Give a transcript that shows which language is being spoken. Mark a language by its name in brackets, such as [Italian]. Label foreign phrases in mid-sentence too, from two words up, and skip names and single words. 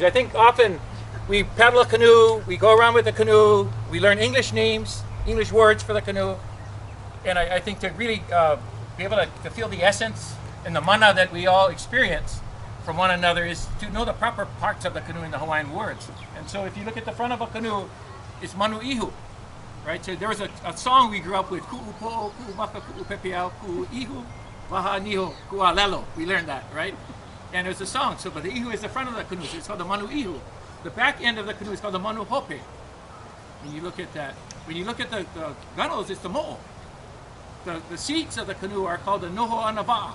[English] I think often we paddle a canoe, we go around with the canoe, we learn English names, English words for the canoe, and I think to really be able to feel the essence and the mana that we all experience from one another is to know the proper parts of the canoe in the Hawaiian words. And so if you look at the front of a canoe, it's [Hawaiian] manu ihu, [English] right? So there was a song we grew up with, [Hawaiian] ku'upo, ku'umaka, ku'upepeau, ku'ihu, waha niho, ku'alelo. [English] We learned that, right? And it was a song. So, but the ihu is the front of the canoe, so it's called the [Hawaiian] manu ihu. [English] The back end of the canoe is called the [Hawaiian] manu hope. [English] When you look at that, when you look at the gunnels, it's the mo'o. The seats of the canoe are called the [Hawaiian] noho anava'a.